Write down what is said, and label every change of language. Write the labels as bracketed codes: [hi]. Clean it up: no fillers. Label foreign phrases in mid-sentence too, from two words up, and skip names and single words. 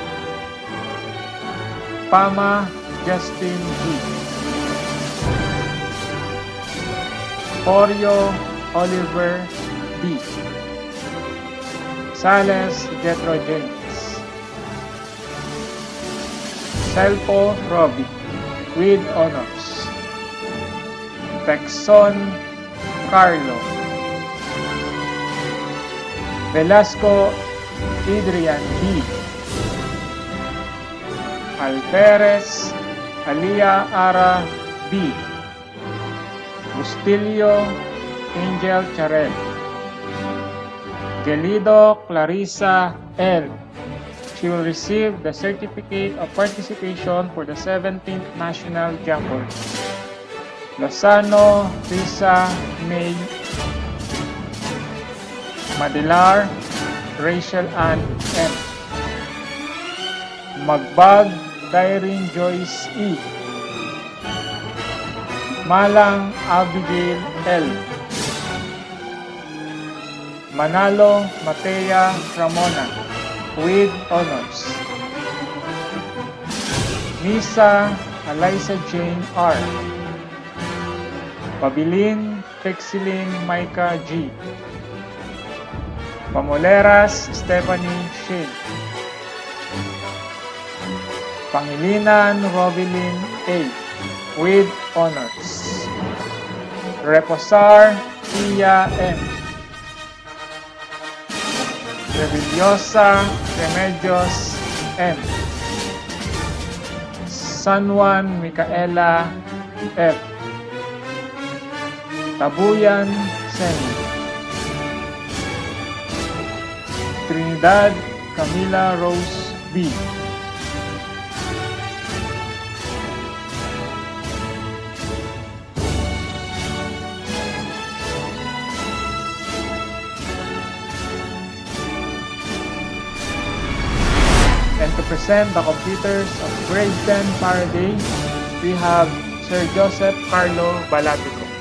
[en] Pama Justin G. Oreo Oliver B. Sales Jetro James. Selpo Robbie with honors. Texon Carlo. Velasco Adrian B. Alferez Alia Ara B. Bustilio Angel Charel. Gelido Clarissa L. She will receive the Certificate of Participation for the 17th National Jamboree. Lozano Risa May. Madilar Rachel Ann M. Magbag Dyrene Joyce E. Malang Abigail L. Manalo Matea Ramona with honors. Misa Eliza Jane R. Pabilin Pexilin Micah G. Pamoleras Stephanie Shane. Pangilinan Robilin A. with honors. Reposar Tia M. Revillosa Remedios M. San Juan Micaela F. Tabuyan Sen. Trinidad Camila Rose B. And to present the completers of grade 10 Faraday, we have Sir Joseph Carlo Balatico.